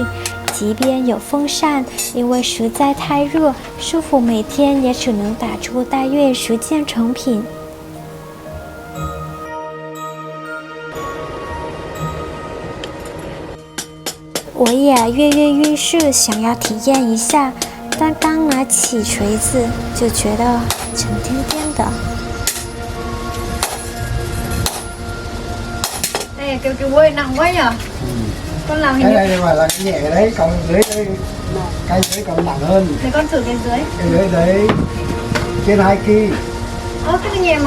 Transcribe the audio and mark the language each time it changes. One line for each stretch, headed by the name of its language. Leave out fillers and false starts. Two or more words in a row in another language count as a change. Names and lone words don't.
Chinese: 即便有风扇，因为实在太热，师傅每天也只能打出大约10件成品。我也跃跃欲试，想要体验一下，但刚拿起锤子就觉得沉甸甸的。
Vietnamese: Đây kêu chú ơi nặng quá nhở? Con làm cái đây mà là cái nhẹ cái đấy, còn dưới đây cái dưới còn nặng hơn. Thế con thử cái dưới. Cái dưới đấy trên 2 kg. Cái này nhẹ mà?